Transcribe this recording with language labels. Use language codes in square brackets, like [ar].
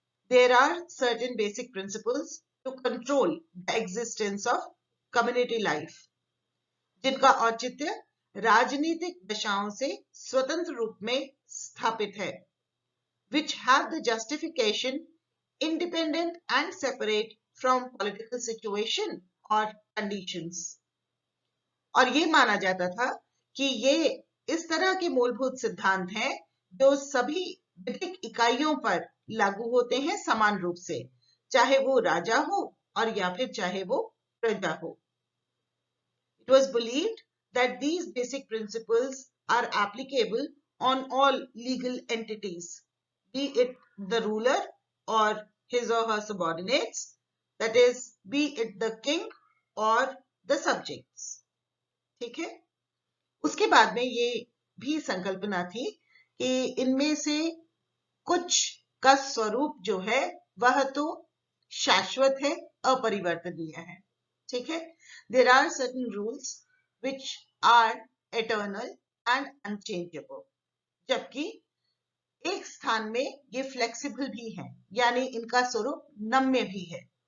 [en] there are certain basic principles to control the existence of community life, [hi] जिनका औचित्य राजनीतिक दशाओं से स्वतंत्र रूप में स्थापित है, [en] which have the justification independent and separate from political situation or conditions. [hi] और ये माना जाता था कि ये इस तरह के मूलभूत सिद्धांत हैं जो सभी विधिक इकाइयों पर लागू होते हैं समान रूप से, चाहे वो राजा हो और या फिर चाहे वो प्रजा हो। [en] It was believed that these basic principles are applicable on all legal entities, be it the ruler or his or her subordinates, that is, be it the king or the subjects. [hi] ठीक है। उसके बाद में ये भी संकल्पना थी कि इनमें से कुछ का स्वरूप जो है वह तो शाश्वत है, अपरिवर्तनीय है। ठीक है। [en] There are certain rules which are eternal and unchangeable, [hi] जबकि एक स्थान में ये फ्लेक्सिबल भी है, यानी इनका स्वरूप नम्य भी है।